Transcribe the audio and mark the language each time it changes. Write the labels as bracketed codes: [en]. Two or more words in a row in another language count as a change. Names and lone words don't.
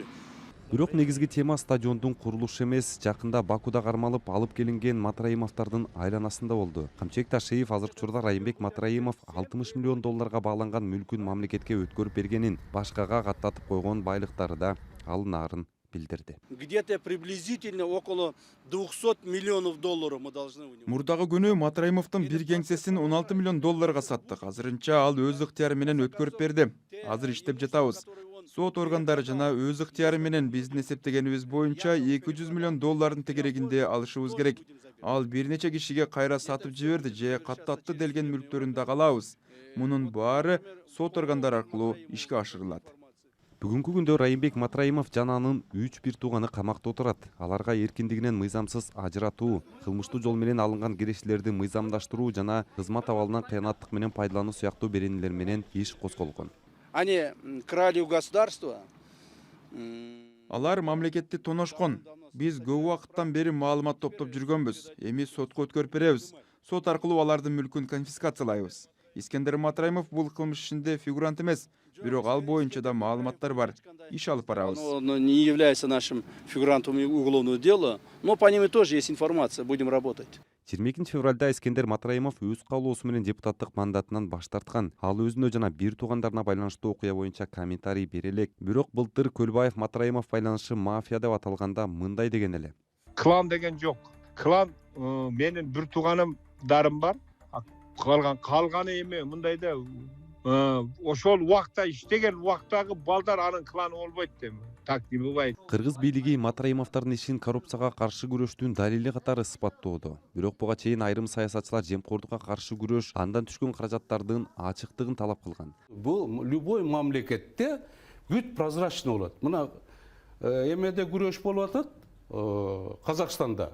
[ky] Бирок негизги тема стадиондун курулушу эмес, жакында Бакуда кармалып алып келинген Матраимовдордун айланасында болду. Камчыбек Ташиев азыркы учурда Райымбек Матраимов 60 миллион долларга багланган мүлкүн мамлекетке өткөрүп бергенин, башкага каттатып койгон байлыктары да алынаарын билдирди. [ru] Где-то приблизительно около 200 миллионов долларов мы должны. [ky] Мурдагы күнү Матраимовдун бир кеңсесин 16 миллион долларга саттык. Азырынча ал өз ыктыяры менен өткөрүп берди. Азыр иштеп жатабыз. Сот органдары жана өз ыктыяры менен биздин эсептегенибиз боюнча 200 миллион доллардын тегерегинде алышыбыз керек. Ал бир нече кишиге кайра сатып жиберди же каттатты делген мүлктөрүн да алабыз. Мунун баары сот органдары аркылуу ишке ашырылат. Бүгүнкү күндө Райымбек Матраимов жана анын 3 тууганы камакта отурат. Аларга эркиндигинен мыйзамсыз ажыратуу, кылмыштуу жол менен алынган кирештерди мыйзамдаштыруу жана кызмат абалынан кыянаттык менен пайдалануу сыяктуу беренелер менен иш козголгон. [ru] Они крали у государства. [ky] Алар мамлекетти тоношкон. Биз көп убакыттан бери маалымат топтоп жүргөнбүз. Эми сотко өткөрүп беребиз. Сот аркылуу алардын мүлкүн конфискациялайбыз. Искендер Матраимов бул кылмыш ишинде фигурант эмес, бирок ал боюнча да маалыматтар бар. Иш алып барабыз. [ru] Он не является нашим фигурантом уголовного дела, но по ним тоже есть информация, будем работать. [ky] 22 февралда Искендер Матраимов өз каалоосу менен депутаттык мандатынан баш тарткан. Ал өзүнө жана бир туугандарына байланыштуу окуя боюнча комментарий бере элек. Бирок былтыр Көлбаев Матраимов байланышы мафия деп аталганда мындай деген эле. Клан деген жок. Клан менин бир тууганымдарым бар. Калганы эми мындайда ошол убакта иштеген убактагы балдар анын кланы болбойт деп. [ru] Так не бывает. [ky] Кыргыз бийлиги Матраимовдордун ишин коррупцияга каршы күрөштүн далили катары ысбаттоодо. Бирок буга чейин айрым саясатчылар жемкордукка каршы күрөш, андан түшкөн каражаттардын ачыктыгын талап кылган. Бул любой мамлекетте бүт прозрачный болот. Мына эмеде күрөш болуп атат Казакстанда.